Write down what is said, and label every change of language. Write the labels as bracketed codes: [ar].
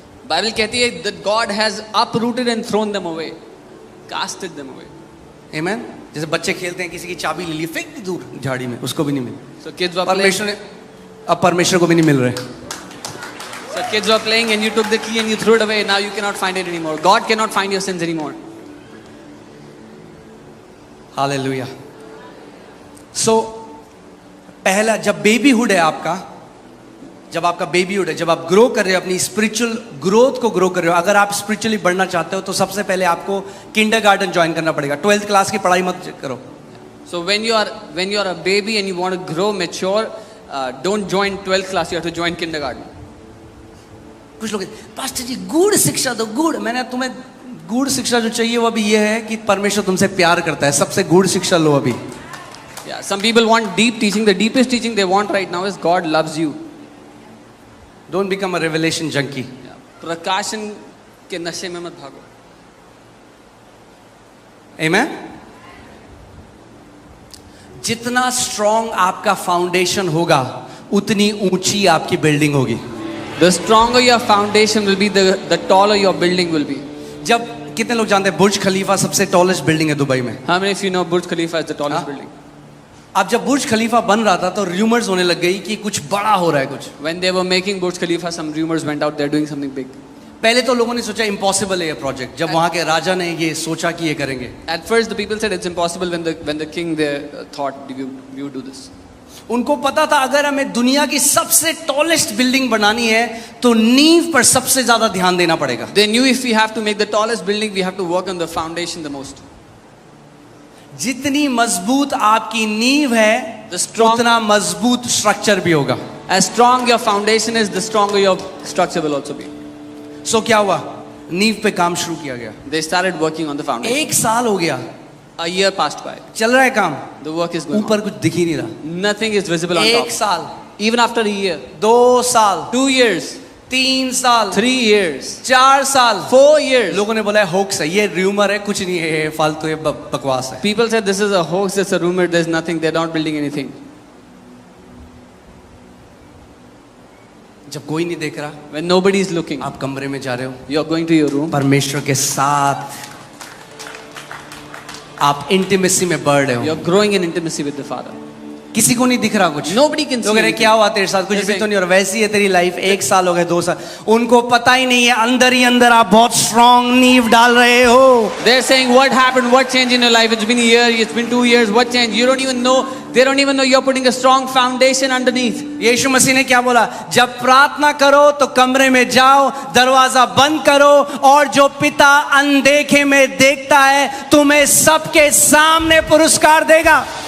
[en] Bible [hi] कहती है [en] that God has uprooted and thrown them away, casted them away. [hi] आमीन। जैसे बच्चे खेलते हैं, किसी की चाबी ले ली, फेंक दी दूर झाड़ी में, उसको भी नहीं मिली। [en] So kids were playing. [hi] परमेश्वर ने, अब परमेश्वर को भी नहीं मिल रहे। [en] So kids were playing and you took the key and you threw it away. Now you cannot find it anymore. God cannot find your sins anymore. [hi] Hallelujah. सो पहला जब बेबीहुड है आपका, जब आपका बेबीहुड है, जब आप ग्रो कर रहे हो, अपनी स्पिरिचुअल ग्रोथ को ग्रो कर रहे हो, अगर आप स्पिरिचुअली बढ़ना चाहते हो तो सबसे पहले आपको किंडरगार्टन ज्वाइन करना पड़ेगा। 12th क्लास की पढ़ाई मत करो। [en] So when you are a baby and you want to grow mature, don't join 12th class. You have to join kindergarten. [hi] कुछ लोग पास्टर जी गूढ़ शिक्षा दो, गूढ़। मैंने तुम्हें गूढ़ शिक्षा जो चाहिए वो अभी ये है कि परमेश्वर तुमसे प्यार करता है, सबसे गूढ़ शिक्षा लो अभी। [en] Yeah, some people want deep teaching. The deepest teaching they want right now is God loves you. Don't become a revelation junkie. [hi] प्रकाशन के नशे में मत भागो। आमीन। जितना स्ट्रॉन्ग आपका फाउंडेशन होगा, उतनी ऊंची आपकी बिल्डिंग होगी। [en] The stronger your foundation will be, the taller your building will be. [hi] जब कितने लोग जानते हैं बुर्ज खलीफा सबसे टॉलेस्ट बिल्डिंग है दुबई में? [en] How many of you know Burj Khalifa is the tallest [hi] हाँ? [en] building? [hi] अब जब बुर्ज खलीफा बन रहा था तो रूमर्स होने लग गई कि कुछ बड़ा हो रहा है कुछ। [en] When they were making Burj Khalifa, some rumors went out they're doing something big. [hi] पहले तो लोगों ने सोचा इम्पॉसिबल है ये प्रोजेक्ट, जब वहां के राजा ने ये सोचा कि ये करेंगे। [en] At first, the people said it's impossible. When the king there thought we would do this. [hi] उनको पता था अगर हमें दुनिया की सबसे टॉलेस्ट बिल्डिंग बनानी है तो नींव पर सबसे ज्यादा ध्यान देना पड़ेगा। [en] They knew if we have to make the tallest building, we have to work on the foundation the most. [hi] जितनी मजबूत आपकी नींव है, [en] The strong- [hi] उतना मजबूत स्ट्रक्चर भी होगा। [en] As strong your foundation is, the stronger your structure will also be. [hi] सो क्या हुआ? नींव पे काम शुरू किया गया। [en] They started working on the foundation. [hi] 1 साल हो गया, [en] A year passed by. [hi] चल रहा है काम, [en] The work is going [hi] ऊपर [en] on. [hi] कुछ दिख ही नहीं रहा। [en] Nothing is visible on [hi] 1 [en] top. [hi] साल, [en] Even after a year, [hi] 2 साल, [en] 2 years, [hi] 3 साल, [en] 3 years, [hi] 4 साल, [en] 4 years. [hi] लोगों ने बोला है होक्स है, ये र्यूमर है, कुछ नहीं है, ये फालतू है, बकवास है। [en] People said this is a hoax, it's a rumor, there's nothing, they're not building anything. [hi] जब कोई नहीं देख रहा, [en] When nobody is looking, [hi] आप कमरे में जा रहे हो, [en] you're going to your room. [hi] परमेश्वर के साथ आप इंटीमेसी में बढ़ रहे हो। [en] You're growing in intimacy with the Father. [hi] किसी को नहीं दिख रहा कुछ। [en] Nobody can see [hi] लोग कह रहे [en] anything. [hi] क्या हुआ तेरे साथ, कुछ भी तो नहीं हो रहा, वैसी है तेरी लाइफ। 1 साल हो गए, 2 साल, उनको पता ही नहीं है अंदर ही अंदर आप बहुत स्ट्रॉन्ग नींव डाल रहे हो। [en] They're saying, what happened? What changed in your life? It's been a year, it's been 2 years, what changed? You don't even know, they don't even know you're putting a strong foundation underneath. [hi] यीशु मसीह ने क्या बोला? जब प्रार्थना करो तो कमरे में जाओ, दरवाजा बंद करो, और जो पिता अनदेखे में देखता है तुम्हें सबके सामने पुरस्कार देगा।